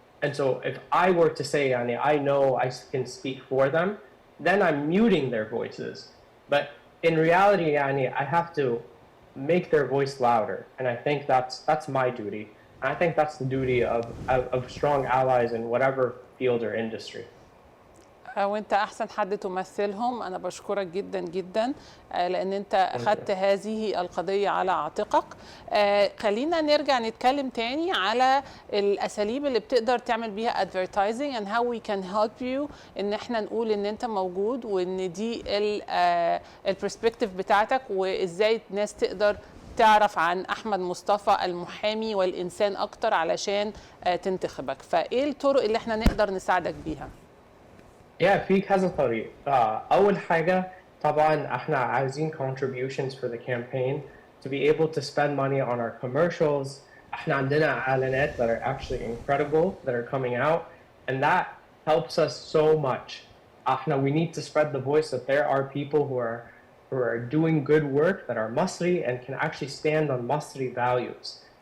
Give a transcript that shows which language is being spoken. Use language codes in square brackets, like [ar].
[en] And so if I were to say, yani, I know I can speak for them, then I'm muting their voices. But in reality, yani, I have to make their voice louder. And I think that's my duty. And I think that's the duty of strong allies in whatever field or industry. [ar] وانت احسن حد تمثلهم. انا بشكرك جدا جدا لان انت اخذت هذه القضيه على عاتقك. خلينا نرجع نتكلم تاني على الاساليب اللي بتقدر تعمل بيها [en] advertising and how we can help you [ar] ان احنا نقول ان انت موجود وان دي البرسبكتيف بتاعتك وازاي الناس تقدر تعرف عن أحمد مصطفى المحامي والإنسان أكتر علشان تنتخبك، فإيه الطرق اللي احنا نقدر نساعدك بيها؟ في كذا طريق. أول حاجة طبعا احنا عايزين [en] contributions for the campaign to be able to spend money on our commercials. [ar] احنا عندنا اعلانات [en] that are actually incredible that are coming out, and that helps us so much. [ar] احنا [en] we need to spread the voice that there are people who are doing good work that are Masri and can actually stand on Masri values.